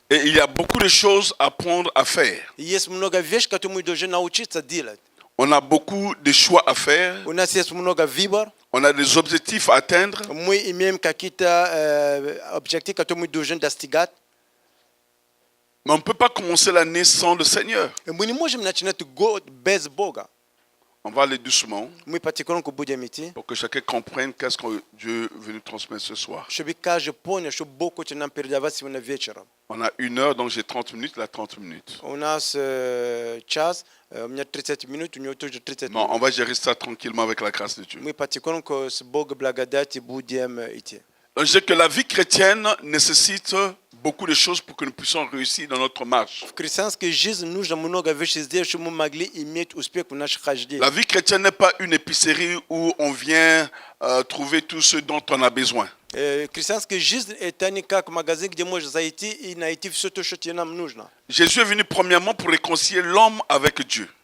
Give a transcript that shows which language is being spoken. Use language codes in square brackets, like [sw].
[fr] Et il y a beaucoup de choses à prendre à faire. [ru] И есть много вещей, которые мы должны научиться делать. [fr] On a beaucoup de choix à faire. [ru] У нас есть много выбор. [fr] On a des objectifs à atteindre. [ru] Мы имеем какие-то объективы, которые мы должны достигать. [fr] Mais on ne peut pas commencer l'année sans le Seigneur. [ru] И мы не можем начинать год без Бога. [fr] On va aller doucement [ru] Мы потихоньку будем идти, [fr] pour que chacun comprenne qu'est-ce que Dieu veut nous transmettre ce soir. [ru] чтобы каждый понял, что Бог хочет нам передавать сегодня вечером. [fr] On a 1 heure, donc j'ai 30 minutes, là 30 minutes. [ru] У нас час, у меня 30 минут, у него тоже 30 [fr] Bon, on [ru] минут. [fr] va gérer ça tranquillement avec la grâce de Dieu. [ru] Мы потихоньку с Богом благодати будем идти. [fr] Donc, je dis que la vie chrétienne nécessite beaucoup de choses pour que nous puissions réussir dans notre marche. [ru] В христианской жизни нужно много вещей сделать, чтобы мы могли иметь успех в наших хождениях. [fr] La vie chrétienne n'est pas une épicerie où on vient trouver tout ce dont on a besoin. [ru] Христианская жизнь – это не как магазин, где можно зайти и найти все то, что тебе нам нужно. [fr] Jésus est venu premièrement pour réconcilier l'homme avec Dieu.